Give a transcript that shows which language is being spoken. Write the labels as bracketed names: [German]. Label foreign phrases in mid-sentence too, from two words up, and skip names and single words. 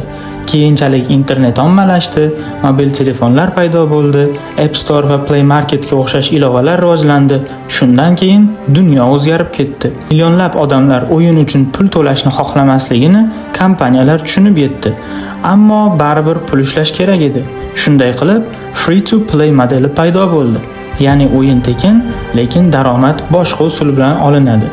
[Uzbek] Keyinchalik internet ommalashdi, mobil telefonlar paydo bo'ldi, App Store va Play Marketga o'xshash ilovalar rivojlandi. Shundan keyin dunyo o'zgarib ketdi. Millionlab odamlar o'yin uchun pul to'lashni xohlamasligini kompaniyalar tushunib yetdi. Ammo baribir pul ishlash kerak edi. Shunday qilib, [English] free to play [Uzbek] modeli paydo bo'ldi. Ya'ni o'yin tekin, lekin daromad boshqa usul bilan olinadi.